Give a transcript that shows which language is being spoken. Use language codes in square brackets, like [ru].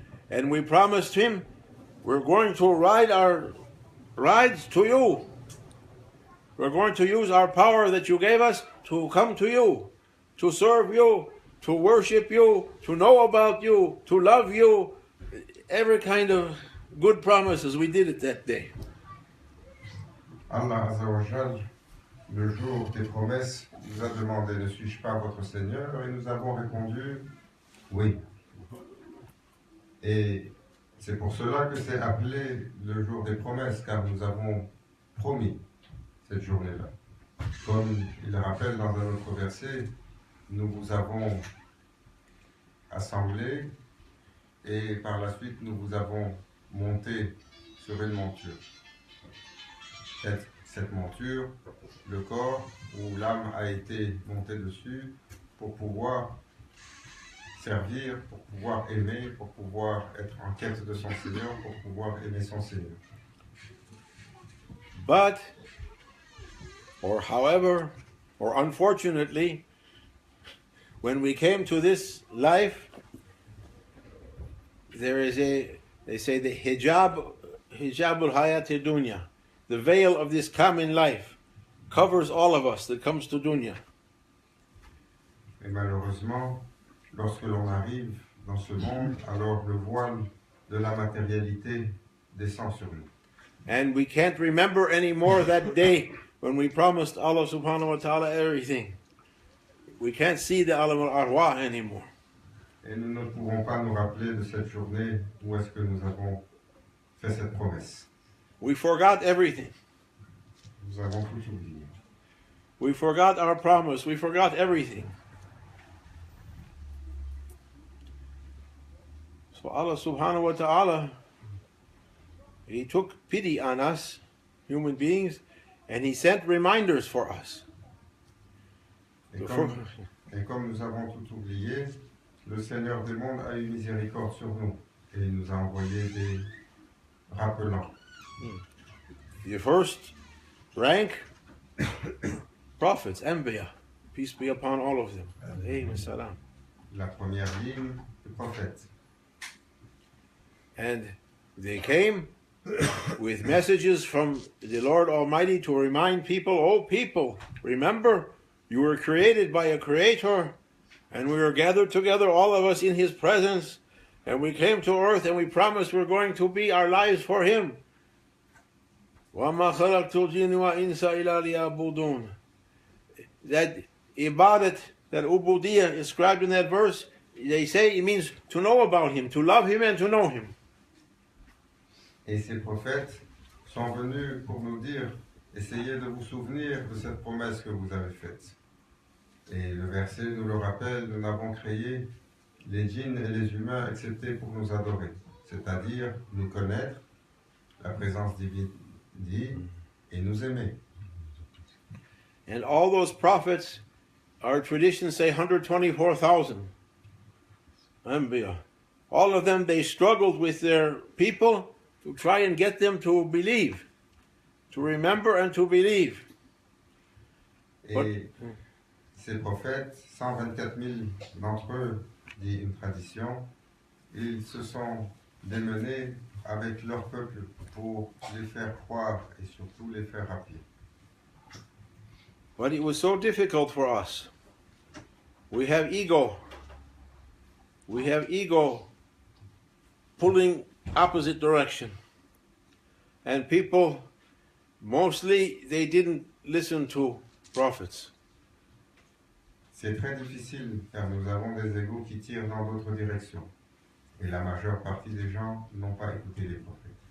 [en] And we promised Him, we're going to ride our rides to you. We're going to use our power that you gave us to come to you, to serve you, to worship you, to know about you, to love you. Every kind of good promises, we did it that day. [fr] Allah Azza wa Jal, le jour des promesses, nous a demandé, ne suis-je pas votre Seigneur? Et nous avons répondu, oui. Et c'est pour cela que c'est appelé le jour des promesses, car nous avons promis cette journée-là. Comme il rappelle dans un autre verset, nous vous avons assemblés et par la suite nous vous avons monté sur une monture. Cette monture, le corps où l'âme a été montée dessus pour pouvoir servir, pour pouvoir aimer, pour pouvoir être en quête de son Seigneur, pour pouvoir aimer son Seigneur. [en] But, or however, or unfortunately, when we came to this life, there is they say the hijabul hayat dunya, the veil of this common life, covers all of us that comes to dunya. [fr] Et malheureusement, lorsque l'on arrive dans ce monde, alors le voile de la matérialité descend sur nous. [en] And we can't remember anymore that day when we promised Allah subhanahu wa ta'ala everything. We can't see the alam al-arwah anymore. [fr] Et nous ne pouvons pas nous rappeler de cette journée où est-ce que nous avons fait cette promesse. [en] We forgot everything. [fr] Nous avons tout oublié. [en] We forgot our promise. We forgot everything. So Allah subhanahu wa ta'ala, He took pity on us, human beings, and He sent reminders for us. [fr] Et comme nous avons tout oublié, le Seigneur des mondes a eu miséricorde sur nous et il nous a envoyé des rappelants. [en] The first rank, prophets, Anbiya, peace be upon all of them. [ar] Alayhi salam. [fr] La première ligne, le prophète. [en] And they came with messages from the Lord Almighty to remind people, oh people, remember, you were created by a creator, and we were gathered together, all of us in His presence, and we came to earth and we promised we're going to be our lives for Him. [ar] وَمَا خَلَقْتُ الْجِنَّ وَإِنسَ إِلَّا لِيَعْبُدُونَ. [en] That ibadat, that ubudiyah described in that verse, they say it means to know about Him, to love Him and to know Him. [fr] Et ces prophètes sont venus pour nous dire, essayez de vous souvenir de cette promesse que vous avez faite. Et le verset nous le rappelle, nous n'avons créé les djinns et les humains excepté pour nous adorer, c'est-à-dire nous connaître, la présence divine et nous aimer. [en] And all those prophets, our traditions say 124,000 Anbiya. All of them, they struggled with their people to try and get them to believe, to remember and to believe. [fr] Et ces prophètes, 124 000 d'entre eux, dit une tradition, ils se sont démenés avec leur peuple pour les faire croire et surtout les faire appeler. [en] But it was so difficult for us. We have ego. We have ego pulling opposite direction. And people, mostly, they didn't listen to prophets. [fr] C'est très difficile car nous avons des égos qui tirent dans d'autres directions. Et la majeure partie des gens n'ont pas écouté les prophètes.